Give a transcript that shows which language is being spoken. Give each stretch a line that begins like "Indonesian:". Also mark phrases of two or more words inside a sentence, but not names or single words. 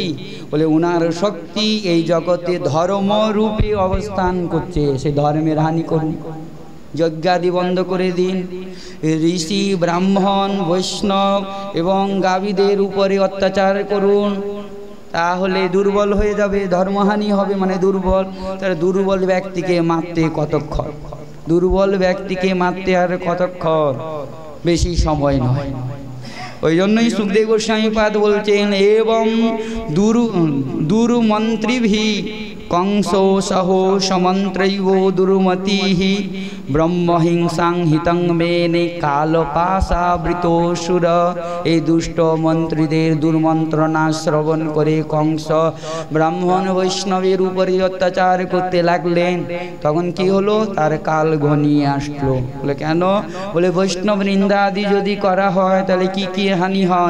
Bangla: বলে উনার শক্তি এই জগতে ধর্ম রূপে অবস্থান করছে, সে ধর্মের হানি করুন, যজ্ঞাদি বন্ধ করে দিন, ঋষি ব্রাহ্মণ বৈষ্ণব এবং গাভীদের উপরে অত্যাচার করুন, তাহলে দুর্বল হয়ে যাবে, ধর্মহানি হবে, মানে দুর্বল। তার দুর্বল ব্যক্তিকে মারতে কতক্ষণ? দুর্বল ব্যক্তিকে মারতে আর কতক্ষণ? বেশি সময় নয়। ওই জন্যই সুখদেব গোস্বামী পাদ বলছেন, এবং
Sanskrit: দুর্মন্ত্রীভি कंसो सहो समन्त्रैव दुर्मतिः ब्रह्महिंसां हितं मेने कालपाशावृतोऽसुर।
Bangla: এই দুষ্ট মন্ত্রীদের দুর্মন্ত্রণা শ্রবণ করে কংস ব্রাহ্মণ বৈষ্ণবের উপরে অত্যাচার করতে লাগলেন। তখন কি হলো, তার কাল ঘনিয়ে আসলো। বলে কেন? বলে বৈষ্ণব নিন্দাদি যদি করা হয় তাহলে কি কি হানি হয়?